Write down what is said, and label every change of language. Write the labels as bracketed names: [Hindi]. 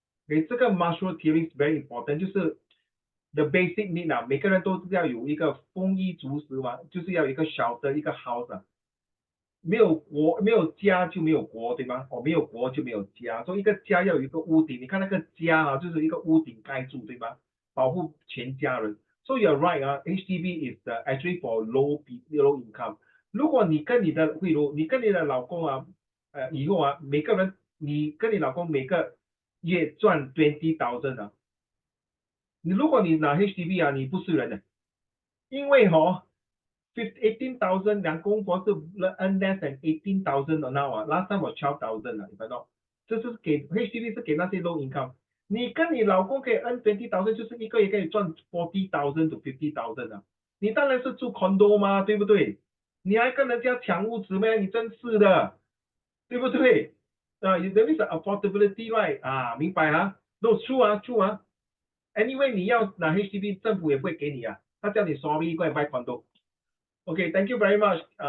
[Chinese] 这个 [English] Maslow theory is very important, [Chinese] 就是 [English] the basic need [Chinese] 每个人都要有一个丰衣足食嘛，就是要有一个shelter，一个 house 没有家就没有国，对吗？没有国就没有家，所以一个家要有一个屋顶。你看那个家就是一个屋顶盖住，对吗？保护全家人。 [English] So you're right HDB is actually for low income。 [Chinese] 如果你跟你的老公以后啊，每个人你跟你老公每个月赚20,000啊，如果你拿 HDB 啊，你不是人的，因为18,000两公婆是 [English] earn less than 18,000 now [Chinese] 啊， [English] last time was 12,000 [Chinese] 啊，你知道？这是给 HDB 是给那些 low income。你跟你老公可以 earn 20,000，就是一个月可以赚 [English] 40,000 to 50,000 [Chinese] 啊。你当然是住 condo 嘛，对不对？你还跟人家抢屋子咩？你真是的，对不对？啊， [English] that means affordability right [Chinese] 啊，明白啊 ？ [English] No true [Chinese] 啊，true 啊。 Anyway， 你要拿 HDB， 政府也不会给你啊，他叫你 [English] sorry go and buy condo。 Okay, thank you very much.